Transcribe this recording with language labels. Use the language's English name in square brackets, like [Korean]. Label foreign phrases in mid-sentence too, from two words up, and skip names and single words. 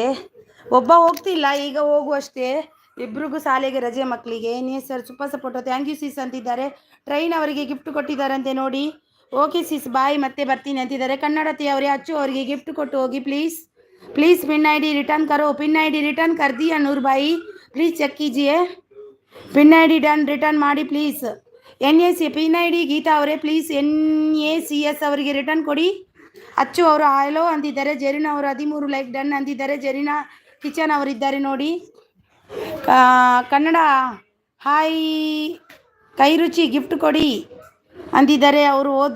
[Kannada] ಒಬ್ಬ ಹೋಗ್ತಿಲ್ಲ ಈಗ ಹೋಗುವಷ್ಟೇ, ಇಬ್ರಿಗೂ ಶಾಲೆಗೆ ರಜೆ ಮಕ್ಕಳಿಗೆ. [English] sir super support thank you sis ಅಂತಿದ್ದಾರೆ. [Kannada] ಟ್ರೈನ್ ಅವರಿಗೆ ಗಿಫ್ಟ್ ಕೊಟ್ಟಿದ್ದಾರಂತೆ ನೋಡಿ. [English] okay sis bye [Kannada] ಮತ್ತೆ ಬರ್ತೀನಿ ಅಂತಿದ್ದಾರೆ. ಕನ್ನಡತಿ ಅವರೇ ಅಚ್ಚು ಅವರಿಗೆ ಗಿಫ್ಟ್ ಕೊಟ್ಟು ಹೋಗಿ ಪ್ಲೀಸ್. [English] pin ID return करो. pin ID return [Hindi] कर दिया नूर भाई, [English] please check [Hindi] कीजिए. [English] pin ID done return [Kannada] ಮಾಡಿ ಪ್ಲೀಸ್. [English] NAC pin ID [Kannada] ಗೀತಾ ಅವರೇ ಪ್ಲೀಸ್ NACS ಅವರಿಗೆ ರಿಟರ್ನ್ ಕೊಡಿ. ಅಚ್ಚು ಅವರು ಹಲೋ ಅಂತಿದ್ದಾರೆ. ಜೆರಿನಾ ಅವರು 13 [English] like done [Kannada] ಅಂತಿದ್ದಾರೆ. ಜೆರಿನಾ ಕಿಚನ್ ಅವರಿದ್ದಾರೆ ನೋಡಿ. ಕನ್ನಡ ಹಾಯ್ ಕೈ ರುಚಿ ಗಿಫ್ಟ್ ಕೊಡಿ ಅಂತಿದ್ದಾರೆ. ಅವರು ಹೋದ್ರು.